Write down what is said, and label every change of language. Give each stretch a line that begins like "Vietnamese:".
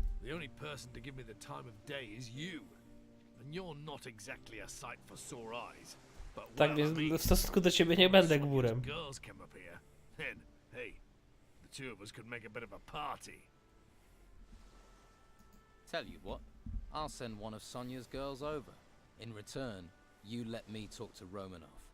English: The only person to give me the time of day is you, and you're not exactly a sight for sore eyes. But
Polish: Tak więc w stosunku do ciebie nie będę gburem.
English: Girls came up here, then hey, the two of us could make a bit of a party. Tell you what, I'll send one of Sonia's girls over. In return, you let me talk to Romanoff.